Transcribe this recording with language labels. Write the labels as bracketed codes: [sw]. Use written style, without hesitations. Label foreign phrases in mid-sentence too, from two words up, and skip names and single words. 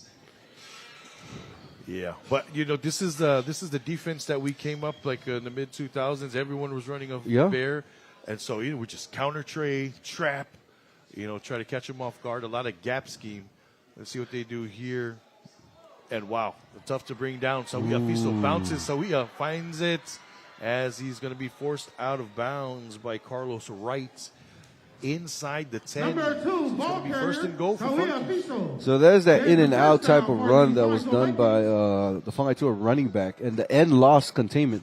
[en] Yeah, but you know this is the defense that we came up like in the mid 2000s. Everyone was running a bear, and so we just counter trap, try to catch them off guard. A lot of gap scheme. Let's see what they do here. And wow, tough to bring down. Samoa Fiso bounces. Samoa finds it as he's going to be forced out of bounds by Carlos Wright inside the 10. Number 2, ball carrier, first and goal for Funky. So there's that in and out type of run that was done by the Fangaitua running back, and the end lost containment.